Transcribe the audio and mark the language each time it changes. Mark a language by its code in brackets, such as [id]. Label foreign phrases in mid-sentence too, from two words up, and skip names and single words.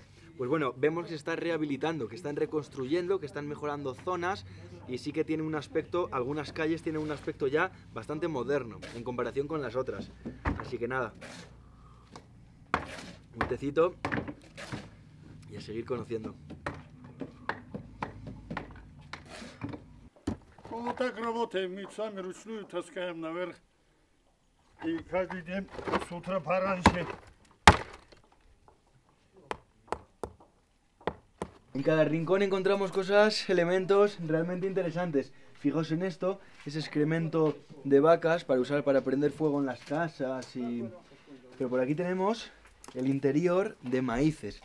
[es] Pues bueno, vemos que se está rehabilitando, que están reconstruyendo, que están mejorando zonas y sí que tiene un aspecto, algunas calles tienen un aspecto ya bastante moderno en comparación con las otras. Así que nada, un tecito y a seguir conociendo. [ru] Вот так работаем, мы сами ручную таскаем наверх. И каждый день с утра пораньше. [es] En cada rincón encontramos cosas, elementos realmente interesantes. Fijaos en esto, es excremento de vacas para usar para prender fuego en las casas y... Pero por aquí tenemos el interior de maíces.